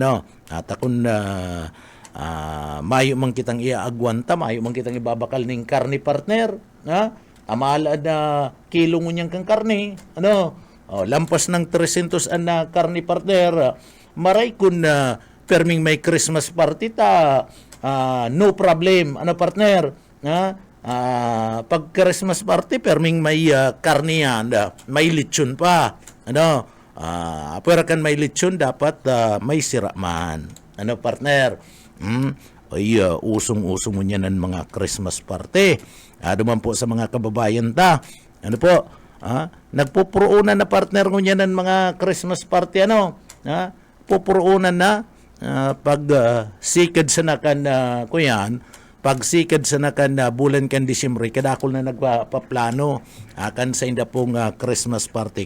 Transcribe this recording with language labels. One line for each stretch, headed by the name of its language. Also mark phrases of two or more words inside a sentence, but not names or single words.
Bikol: At kung mayo man kitang iaagwanta, mayo man kitang ibabakal ning karni partner, amala na kilo ngunyang kang karni, lampas ng 300 na karni partner, maray kun perming may
English: Christmas party
Bikol: ta,
English: no problem.
Bikol: Ano partner? Pag
English: Christmas party,
Bikol: perming may karniyan, may lechon pa. Ano? Pero kan may lechon, dapat may siraman. Ano partner? Ay, usong-usong mo niyan ng mga
English: Christmas party.
Bikol: Duman po sa mga kababayan ta. Ano po? Nagpupuruunan na partner ko niyan ng mga
English: Christmas party.
Bikol: Ano? Pupuruunan na. Pag sikad sa nakan kuyan, pag sikad sa nakan bulan kan Disyembre, kadakol na nagpaplano kan sa inda pong
English: Christmas party.